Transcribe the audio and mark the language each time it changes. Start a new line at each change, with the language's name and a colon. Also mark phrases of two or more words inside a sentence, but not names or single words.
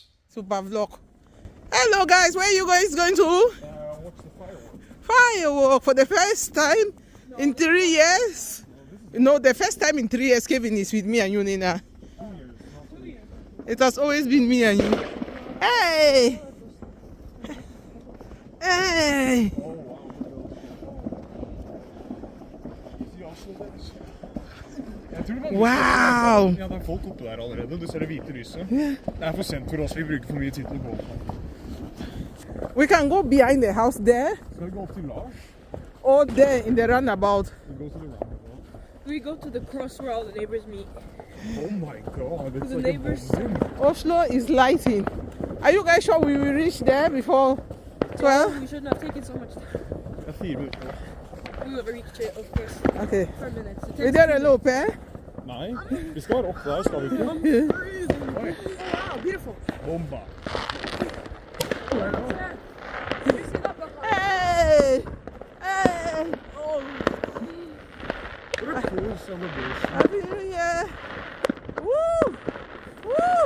English: Super vlog. Hello guys, where are you guys going to? Watch the fireworks. Firework for the first time in 3 years. No, the first time in 3 years Kevin is with me and you, Nina. 2 years. It has always been me and you. Hey! Hey! Wow!
Norwegian: Ja, det er folk oppe der allerede. Du ser det hvite lyset. Det er for sent for oss, vi bruker for mye tid til å gå.
English: We can go behind the house there,
Norwegian: Skal vi gå opp til Lars?
English: or there in the roundabout. We go to the roundabout. We go to the cross where all the neighbors meet. Oh my god, it's The like neighbors. a buzzing. Oslo is lighting. Are you guys sure we will reach there before 12? We should not take it so much time. Det er 4 minutter. We will reach it, of course, Okay. for minutes. It Is there a loop, eh?
Norwegian: Nei, vi skal være opp der, skal vi ikke?
English: Wow, beautiful. Bomba. Hey! Hey! Oh, What a cool celebration. Happy New Year! Woo! Woo!